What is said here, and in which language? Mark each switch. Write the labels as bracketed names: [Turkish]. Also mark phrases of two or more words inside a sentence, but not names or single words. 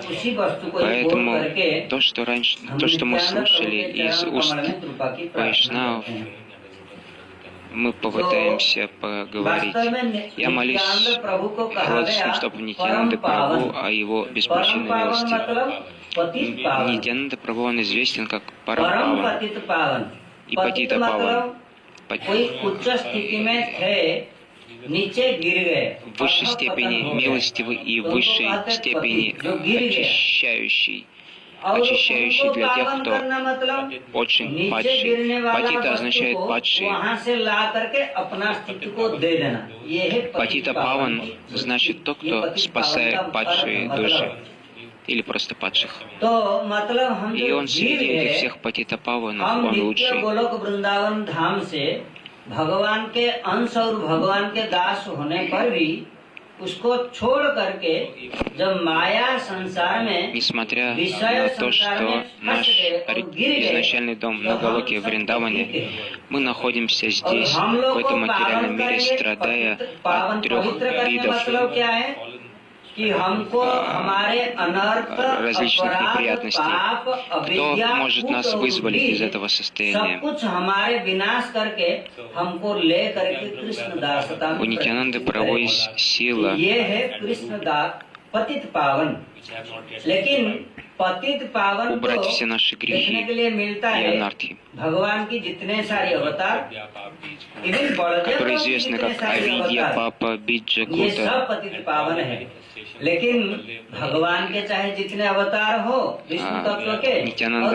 [Russian] Поэтому то, что мы слушали из уст Вайшнавов, мы попытаемся поговорить. Я молюсь лотосным стопам Нитьянанды Прабху о его беспричинной милости. Нитьянанда Прабху, он известен как Парам-паван и Патита-паван. [Hindi] कोई उच्च स्थिति में थे, नीचे गिर गए, [Russian] в высшей степени милостивый и в высшей степени очищающий. [Hindi] और [Russian] очищающий [Hindi] उनको [Russian] для тех, [Hindi] पावन [Russian] кто [Hindi] करना मतलब [Russian] очень [Hindi] नीचे [Russian] падший. [Hindi] गिरने वाला [Russian] Патита [Hindi] वस्तु [Russian] означает [Hindi] को [Russian] падший. [Hindi] वहाँ से ला करके अपना अस्तित्व को दे देना, ये है [Russian] Патита Паван значит тот, кто спасает падшие души или просто падших. [Hindi] तो मतलब हम [Russian] И [Hindi] जो [Russian] он [Hindi] जीव [Russian] среди этих [Hindi] है, [Russian] всех Патита Паванов, [Hindi] हम [Russian] он [Hindi] नित्य [Russian] лучший. [Hindi] गोलोक वृंदावन धाम से भगवान के अंश और भगवान के दास होने पर भी उसको छोड़ करके जब माया संसार में [Russian] Несмотря [Hindi] विषय [Russian] на то, [Hindi] संसार [Russian] что [Hindi] में [Russian] наш [Hindi] फंस गए और गिर गए, [Russian] изначальный дом [Hindi] तो [Russian] на [Hindi] हम [Russian] Галоке в [Hindi] सब [Russian] Вриндаване, [Hindi] पतित हैं। [Russian] мы находимся [Hindi] और [Russian] здесь, [Hindi] हम [Russian] в [Hindi] लोग को [Russian] этом [Hindi] पावन [Russian] материальном мире, [Hindi] करेंगे, [Russian] страдая [Hindi] पावन [Russian] от трех [Hindi] पवित्र करने [Russian] видов [Hindi] मतलब क्या है कि हमको हमारे अनर्थ, [Russian] различных [Hindi] अपराध, [Russian] неприятностей. [Hindi] पाप, [Russian] Кто [Hindi] अविद्या, [Russian] может [Hindi] फूट [Russian] нас [Hindi] और [Russian] вызволить [Hindi] बुद्धि, [Russian] из этого [Hindi] सब [Russian] состояния? [Hindi] कुछ हमारे विनाश करके हमको ले करके कृष्ण दासता में [Russian] У Нитянанды [Hindi] प्रवेश [Russian] проводится [Hindi] करेगा। [Russian] сила [Hindi] ये है कृष्ण दास पतित पावन। लेकिन पतित पावन [Russian] убрать [Hindi] को [Russian] все наши [Hindi] देखने [Russian] грехи [Hindi] के लिए मिलता [Russian] и [Hindi] है [Russian] анархии, [Hindi] भगवान की जितने सारे अवतार, इवन बलदेव [Russian] которые [Hindi] की [Russian] известны [Hindi] जितने [Russian] как [Hindi] सारे [Russian] Авидья, [Hindi] अवतार, [Russian] Папа, Биджа, [Hindi] ये [Russian] Кута. [Hindi] सब पतित पावन है। लेकिन भगवान के चाहे जितने अवतार हो विष्णु तत्व के, नित्यानंद,